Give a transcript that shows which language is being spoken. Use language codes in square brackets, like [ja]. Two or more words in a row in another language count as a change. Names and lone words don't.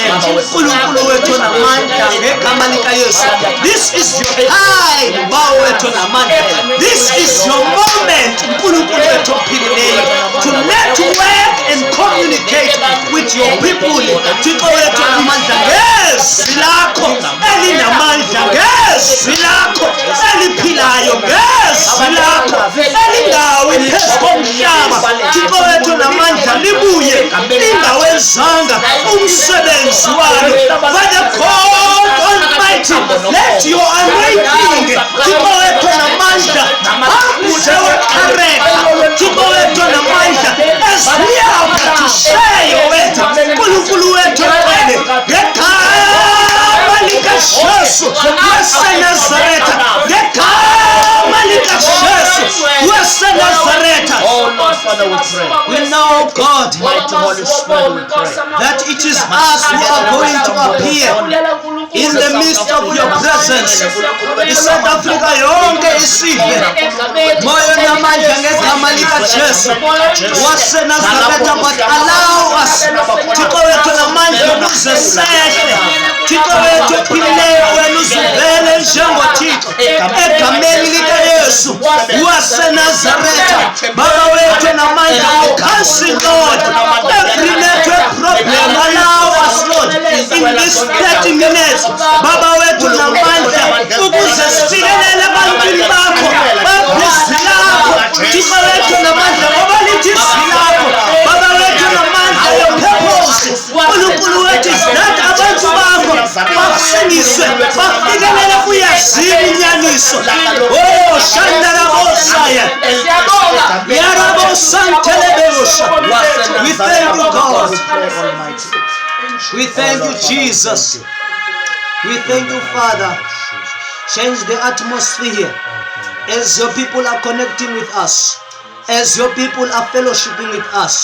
[zu] uNkulunkulu wethu namandla ngegama lika Yesu. [en] This is your time, [zu] Baba wethu namandla. [en] This is your moment, [zu] uNkulunkulu wethu ophilileyo, [en] to network and communicate with your people. [xh] Thixo wethu namandla, ngezwi lakho elinamandla, ngezwi lakho eliphilayo, ngezwi lakho elingawi phezu komhlaba. Thixo wethu namandla, libuye lingawenzanga umsebenzi walo. [en] Father God Almighty, let your anointing, [xh] Thixo wethu namandla, akudle weqhareka, Thixo wethu namandla, [en] as we are to share your word, [zu] uNkulunkulu wethu ngcwele, ngegama likaJesu waseNazaretha, ngegama likaJesu waseNazaretha. [en] Oh Lord, Father, we pray. We know, God, Mighty Holy Spirit, we pray. that it is us who are going to appear in the midst of your presence. [xh] ISouth Africa yonke isive moyo namandla ngegama likaJesu waseNazaretha, [en] but allow us, [xh] Thixo wethu namandla, ukuze sehle. Thixo wethu ophilileyo, wena uzuvele njengoThixo egameni likaYesu waseNazaretha. Baba wethu namandla, [en] cancel, Lord, every network problem. Allow us, Lord, in this 30 minutes, [xh] Baba wethu namandla, ukuze sifikelele ebantwini bakho, babhizi lakho. Thixo wethu namandla, ngoba lithi izwi lakho, Baba wethu namandla, [en] your purpose, [zu] uNkulunkulu wethu, [en] is that [xh] abantu bakho bakusindiswe, bafikelele kuyazini inyaniso. Oh, shandarabosaya, yarabosantelebosha. [en] We thank you, God. We thank you, Jesus. We thank you, Father. Change the atmosphere as your people are connecting with us, as your people are fellowshipping with us.